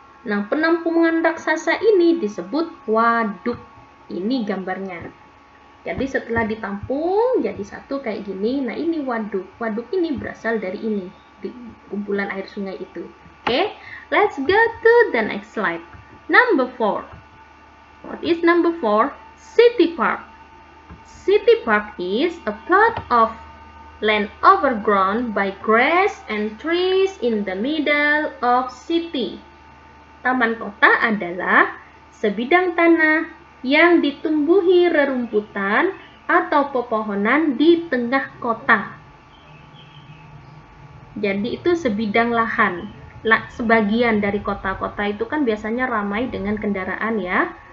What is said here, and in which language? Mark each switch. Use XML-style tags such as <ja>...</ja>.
<id>Nah, penampungan raksasa ini disebut waduk. Ini gambarnya. Jadi setelah ditampung jadi satu kayak gini. Nah, ini waduk. Waduk ini berasal dari ini, di kumpulan air sungai itu.</id> <en>Okay, let's go to the next slide. Number 4. What is number 4? City park. City park is a plot of land overgrown by grass and trees in the middle of city.</en> <id>Taman kota adalah sebidang tanah yang ditumbuhi rerumputan atau pepohonan di tengah kota. Jadi itu sebidang lahan. Sebagian dari kota-kota itu kan biasanya ramai dengan kendaraan ya.</id>